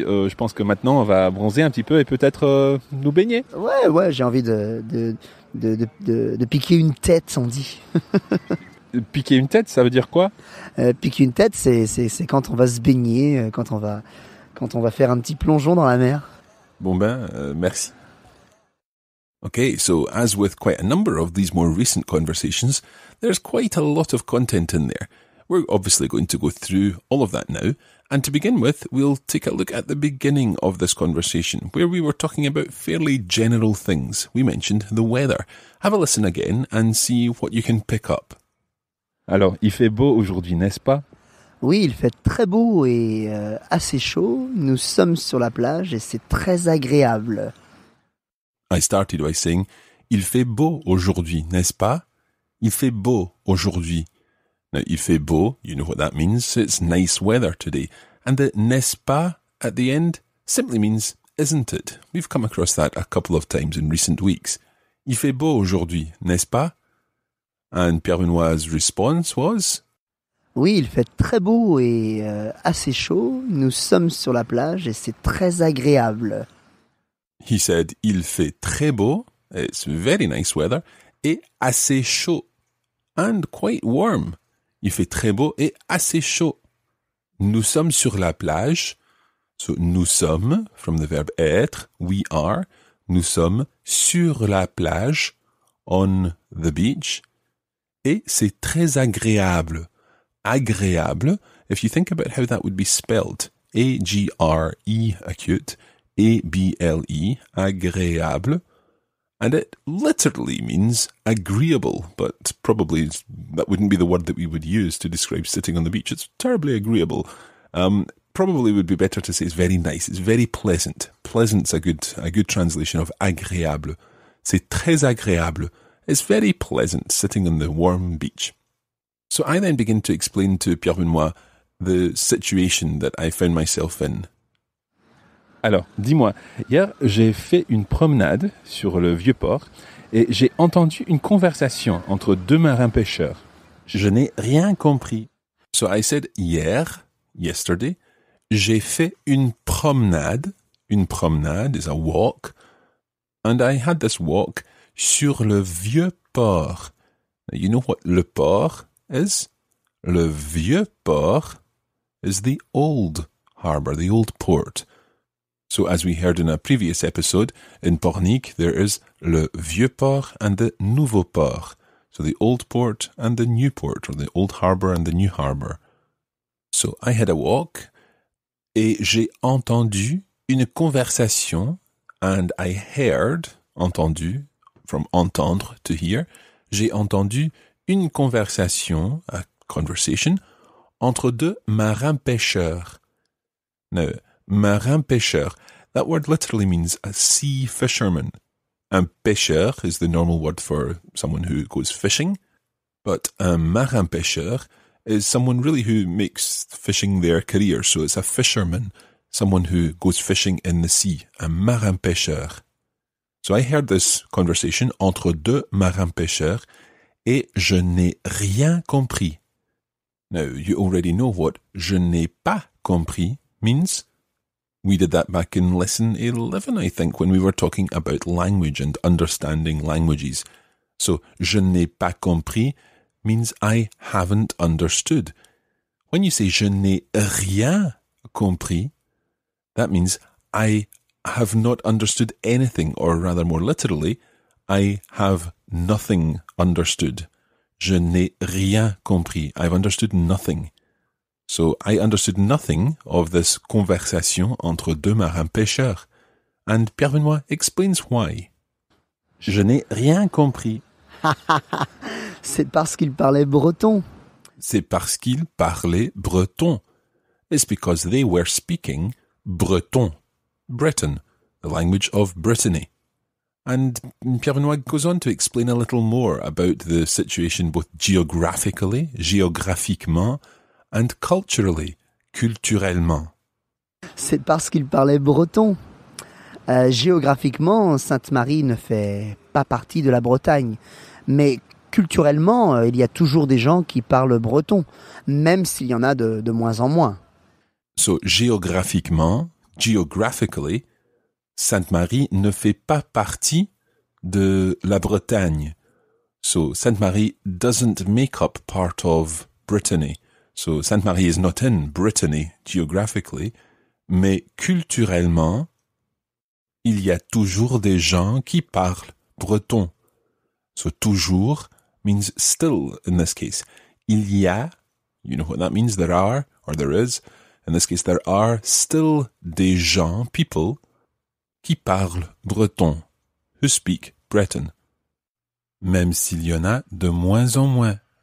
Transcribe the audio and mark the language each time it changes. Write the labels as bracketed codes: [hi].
[fr] Je pense que maintenant, on va bronzer un petit peu et peut-être nous baigner. Ouais, j'ai envie de piquer une tête, on dit. Piquer une tête, ça veut dire quoi? Piquer une tête, c'est quand on va se baigner, quand on va faire un petit plongeon dans la mer. Bon merci. [en] Okay, so as with quite a number of these more recent conversations, there's quite a lot of content in there. We're obviously going to go through all of that now. And to begin with, we'll take a look at the beginning of this conversation, where we were talking about fairly general things. We mentioned the weather. Have a listen again and see what you can pick up. [fr] Alors, il fait beau aujourd'hui, n'est-ce pas? Oui, il fait très beau et assez chaud. Nous sommes sur la plage et c'est très agréable. [en] I started by saying, [fr] il fait beau aujourd'hui, n'est-ce pas? Il fait beau aujourd'hui. [en] Now, [fr] il fait beau, [en] you know what that means. It's nice weather today. And the [fr] n'est-ce pas [en] at the end simply means isn't it? We've come across that a couple of times in recent weeks. [fr] Il fait beau aujourd'hui, n'est-ce pas? [en] And Pierre Benoit's response was? [fr] Oui, il fait très beau et assez chaud. Nous sommes sur la plage et c'est très agréable. [en] He said, [fr] il fait très beau, [en] it's very nice weather, [fr] et assez chaud, [en] and quite warm. [fr] Il fait très beau et assez chaud. Nous sommes sur la plage. So, nous sommes, from the verb être, we are. Nous sommes sur la plage, [en] on the beach. [fr] Et c'est très agréable. [en] Agréable, if you think about how that would be spelled, A-G-R-E acute, A-B-L-E, agréable. And it literally means agreeable, but probably that wouldn't be the word that we would use to describe sitting on the beach. It's terribly agreeable. Probably would be better to say it's very nice. It's very pleasant. Pleasant's a good translation of agréable. [fr] C'est très agréable. [en] It's very pleasant sitting on the warm beach. So I then begin to explain to Pierre Benoit the situation that I found myself in. [fr] Alors, dis-moi, hier, j'ai fait une promenade sur le Vieux-Port et j'ai entendu une conversation entre deux marins pêcheurs. Je n'ai rien compris. [en] So I said yesterday, [fr] J'ai fait une promenade. [en] Une promenade is a walk. And I had this walk [fr] sur le vieux port. [en] Now, you know what le port is? [fr] Le vieux port [en] is the old harbour, the old port. So as we heard in a previous episode, in Pornic there is [fr] le vieux port [en] and the [fr] nouveau port. [en] So the old port and the new port, or the old harbour and the new harbour. So I had a walk [fr] et j'ai entendu une conversation, [en] and I heard, entendu, from entendre, to hear, [fr] j'ai entendu une conversation, [en] a conversation, [fr] entre deux marins-pêcheurs. [en] Now, marin-pêcheur, that word literally means a sea fisherman. Un pêcheur is the normal word for someone who goes fishing, but un marin-pêcheur is someone really who makes fishing their career, so it's a fisherman, someone who goes fishing in the sea, un marin-pêcheur. So I heard this conversation [fr] entre deux marins-pêcheurs et je n'ai rien compris. [en] Now, you already know what [fr] je n'ai pas compris [en] means. We did that back in lesson 11, I think, when we were talking about language and understanding languages. So, [fr] je n'ai pas compris [en] means I haven't understood. When you say [fr] je n'ai rien compris, [en] that means I have not understood anything, or rather more literally, I have nothing understood. [fr] Je n'ai rien compris. [en] I've understood nothing. So I understood nothing of this conversation [fr] entre deux marins-pêcheurs. [en] And Pierre Benoit explains why. [fr] Je n'ai rien compris. C'est parce qu'il parlait breton. C'est parce qu'ils parlaient breton. [en] It's because they were speaking breton. Breton, the language of Brittany. And Pierre Benoit goes on to explain a little more about the situation both geographically, géographiquement, and culturally, culturellement. [fr] C'est parce qu'il parlait breton. Géographiquement, Sainte-Marie ne fait pas partie de la Bretagne. Mais culturellement, il y a toujours des gens qui parlent breton, même s'il y en a de moins en moins. So, géographiquement, geographically, Sainte-Marie ne fait pas partie de la Bretagne. [en] So, Sainte-Marie doesn't make up part of Brittany. So, Sainte-Marie is not in Brittany geographically, [fr] mais culturellement, il y a toujours des gens qui parlent breton. [en] So, toujours means still in this case. [fr] Il y a, [en] you know what that means, there are, or there is. In this case, there are still [fr] des gens, [en] people, [fr] qui parlent breton, [en] who speak Breton. [fr] Même s'il y en a de moins en moins.